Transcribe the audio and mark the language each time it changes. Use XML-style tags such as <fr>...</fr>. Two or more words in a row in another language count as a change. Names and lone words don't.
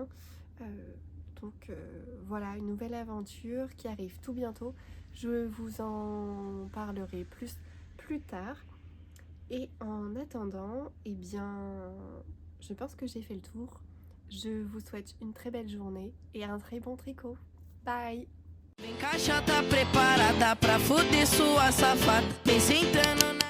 <fr>Donc voilà, une nouvelle aventure qui arrive tout bientôt. Je vous en parlerai plus tard. Et en attendant, eh bien, je pense que j'ai fait le tour. Je vous souhaite une très belle journée et un très bon tricot. Bye!</fr> <pt>Vem caixa tá preparada pra fuder sua safada. Vem sentando na</pt>